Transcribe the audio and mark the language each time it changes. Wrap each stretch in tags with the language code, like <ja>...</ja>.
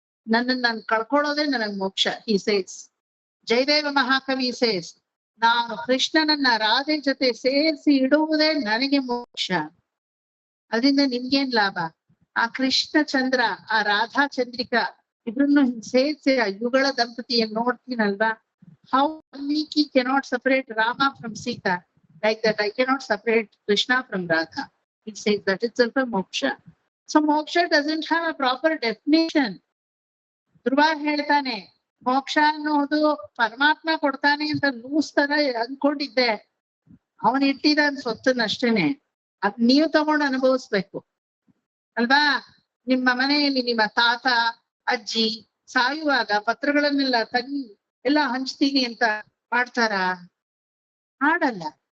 <kn>ನನ್ನನ್ನು ನಾನು ಕಳ್ಕೊಳ್ಳೋದೇ ನನಗ್ ಮೋಕ್ಷ.</kn> <en>he says,</en> <kn>ಜಯದೇವ ಮಹಾಕವಿ ಸೇಸ್, ನಾನು ಕೃಷ್ಣನನ್ನ ರಾಧೆ ಜೊತೆ ಸೇರಿಸಿ ಇಡುವುದೇ ನನಗೆ ಮೋಕ್ಷ. ಅದರಿಂದ ನಿಮ್ಗೇನ್ ಲಾಭ? ಆ ಕೃಷ್ಣ ಚಂದ್ರ, ಆ ರಾಧಾ ಚಂದ್ರಿಕಾ ಇಬ್ರನ್ನು ಸೇರಿಸಿ ಆ ಯುಗಳ ದಂಪತಿಯನ್ನು ನೋಡ್ತೀನಲ್ವಾ?</kn> <en>How Valmiki cannot separate Rama from Sita, like that I cannot separate Krishna from Radha. He says that itself a moksha. So moksha doesn't have a proper definition.</en> <kn>ಧ್ರುವ ಹೇಳ್ತಾನೆ, ಮೋಕ್ಷ ಅನ್ನೋದು ಪರಮಾತ್ಮ ಕೊಡ್ತಾನೆ ಅಂತ ಲೂಸ್ ತರ ಅನ್ಕೊಂಡಿದ್ದೆ. ಅವನ್ ಇಟ್ಟಿದ್ದಾನ ಸೊತ್ತನ್ನಷ್ಟೇನೆ, ಅದ್ ನೀವು ತಗೊಂಡು ಅನುಭವಿಸ್ಬೇಕು ಅಲ್ವಾ? ನಿಮ್ಮ ಮನೆಯಲ್ಲಿ ನಿಮ್ಮ ತಾತ ಅಜ್ಜಿ ಸಾಯುವಾಗ ಪತ್ರಗಳನ್ನೆಲ್ಲ ತನ್ನಿ ಎಲ್ಲ ಹಂಚ್ತೀನಿ ಅಂತ ಮಾಡ್ತಾರ? ಮಾಡಲ್ಲ.</kn>